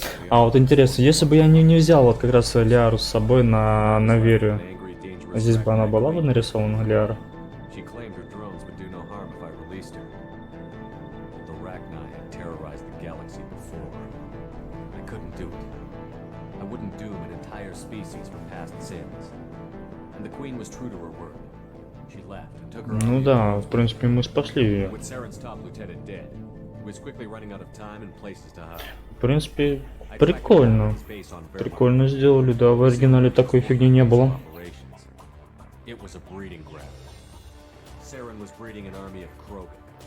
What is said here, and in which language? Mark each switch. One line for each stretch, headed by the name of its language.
Russian: А вот интересно, если бы я не взял вот как раз Лиару с собой на Верию, здесь бы она была бы нарисована, Лиара?
English: She claimed her drones would do no harm if I released her. The Rachni had terrorized the galaxy before. I couldn't do it. I wouldn't doom an entire species for past sins. And the Queen was true to her word. She left and took her
Russian: Ну да, в принципе, мы спасли ее.
English: With Saren's top lieutenant dead, he was quickly running out of time and places to hide.
Russian: В принципе, прикольно. Прикольно сделали, да, в оригинале такой фигни не было.
English: It was a breeding ground. Saren was breeding an army of Krogan.